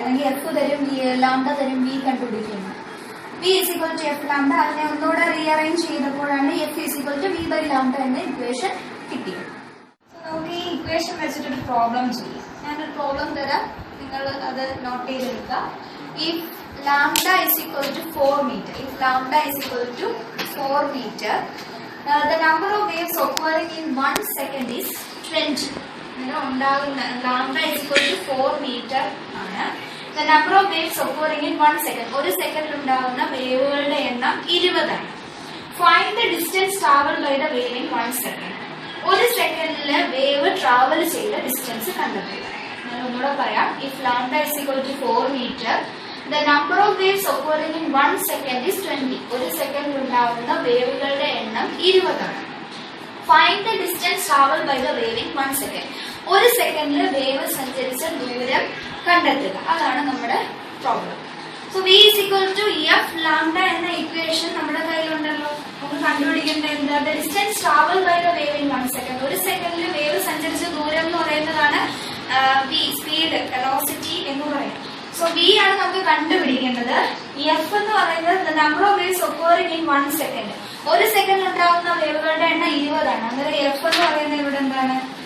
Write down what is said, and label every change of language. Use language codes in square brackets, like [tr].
[ml] അല്ലെങ്കിൽ എഫ് തരും, ലാംഡ തരും, വി കണ്ടുപിടിക്കുന്നു. [en] V is equal to F lambda. [ml] അതിനെ ഒന്നുകൂടെ റീഅറേഞ്ച് ചെയ്തപ്പോഴാണ് [en] F is equal to V by lambda [ml] എന്ന ഇക്വേഷൻ കിട്ടിയത്. നമുക്ക് ഈ ഇക്വേഷൻ വെച്ചിട്ടൊരു പ്രോബ്ലം ചെയ്യാം. ഞാനൊരു പ്രോബ്ലം തരാം, നിങ്ങൾ അത് നോട്ട് ചെയ്തെടുക്കുക. [en] If lambda is equal to 4 meter, if lambda is equal to 4 meter, the number of waves occurring in 1 second is 20. [ml] ഉണ്ടാകുന്ന lambda [en] is equal to 4 meter [ml] ആണ്. [en] The number of waves occurring in 1 second. [ml] 1 സെക്കൻഡിൽ ഉണ്ടാകുന്ന വേവുകളുടെ എണ്ണം 20 ആണ്. [en] Find the distance traveled by the wave in 1 second. [ml] 1 സെക്കൻഡില് wave travel ചെയ്ത distance കണ്ടെത്തുക. ഞാൻ ഒന്നുകൂടെ പറയാം. [en] If lambda is equal to 4 meter, the number of waves occurring in 1 second is 20. [ml] 1 സെക്കൻഡിൽ ഉണ്ടാകുന്ന വേവുകളുടെ എണ്ണം 20 ആണ്. [en] Find the distance traveled by the wave in 1 second. [ml] 1 സെക്കൻഡില് wave സഞ്ചരിച്ച ദൂരം കണ്ടെത്തുക. അതാണ് നമ്മുടെ problem. So [en] V is equal to F lambda [ml] എന്ന ഇക്വേഷൻ നമ്മുടെ കയ്യിലുണ്ടല്ലോ. നമുക്ക് കണ്ടുപിടിക്കേണ്ട [en] the distance traveled by the wave in 1 second. [ml] 1 സെക്കൻഡില് wave സഞ്ചരിച്ച ദൂരം എന്ന് പറയുന്നതാണ് V, സ്പീഡ്, വെലോസിറ്റി എന്ന് പറയും. സോ V ആണ് നമുക്ക് കണ്ടുപിടിക്കേണ്ടത്. [en] F [ml] എന്ന് പറയുന്നത് [en] the number of waves occurring in 1 second. [ml] 1 സെക്കൻഡിൽ ഉണ്ടാകുന്ന വേവുകളുടെ എണ്ണം 20 ആണ്. അന്നേരം F എന്ന് പറയുന്നത് ഇവിടെ എന്താണ്?